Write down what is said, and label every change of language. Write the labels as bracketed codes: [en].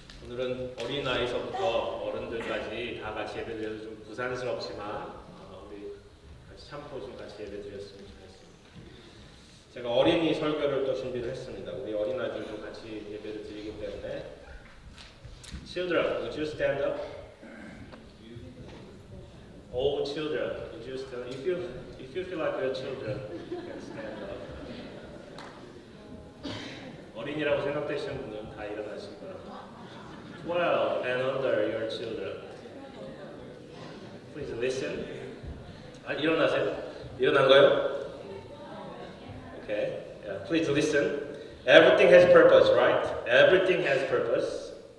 [ko] 오늘은 어린아이서부터 어른들까지 다 같이 예배드려서 좀 부산스럽지만 우리 같이 참고 좀 같이 예배드렸으면 좋겠습니다. 제가 어린이 설교를 또 준비를 했습니다. 우리 어린아이들도 같이 예배를 드리기 때문에 [en] Children, would you stand up? All children, would you stand up? If you feel like you're children, you can stand up. [ko] 어린이라고 생각되시는 분은 다 일어나시기 바랍니다. [en] 12 and under your children. Please listen. [ko] 일어나세요. 일어난 거요? [en] Okay. Yeah. Please listen. Everything has purpose, right? Everything has purpose.